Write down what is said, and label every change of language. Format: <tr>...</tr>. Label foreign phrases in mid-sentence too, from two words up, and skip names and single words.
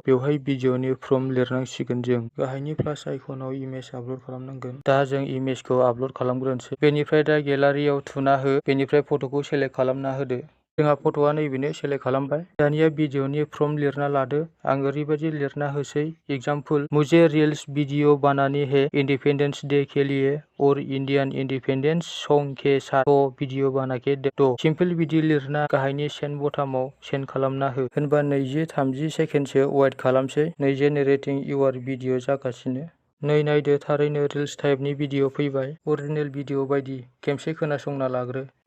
<brx>बेवहाय भिडिअनि प्रम्प्ट लिरनांसिगोन जों। गाहायनि प्लास आइकनाव इमेज आपल'ड खालामनांगोन। दा जों इमेजखौ आपल'ड खालामग्रोनोसै। बेनिफ्राय दा गेलारियाव थुना हो। बेनिफ्राय फट'खौ सेलेक्ट खालामना होदो। जोंहा फट'आ नैबेनो सेलेक्ट खालामबाय। दानिया भिडिअनि प्रम्प्ट लिरना लादो। आं ओरैबायदि लिरना होसै।</brx> <hi>एग्जाम्पल मुझे</hi> <en>reels video</en> <hi>बनानी है</hi> <en>Independence Day</en> <hi>के लिए और</hi> <en>Indian Independence song</en> <hi>के साथ तो वीडियो बना के दो।</hi> <brx>सिम्पल बिदि लिरना गाहायनि सेन्ड बटामाव सेन्ड खालामना हो। होनबा 20-30 सेकेन्डसो वेट खालामसै। नै</brx> <en>generating your video</en> <brx>जागासिनो। नै नायदो थारैनो रिल्स टाइपनि भिडिअ फैबाय।</brx> <en>original video</en> <brx>बायदि। खेमसे खोनासंना लाग्रो।</brx>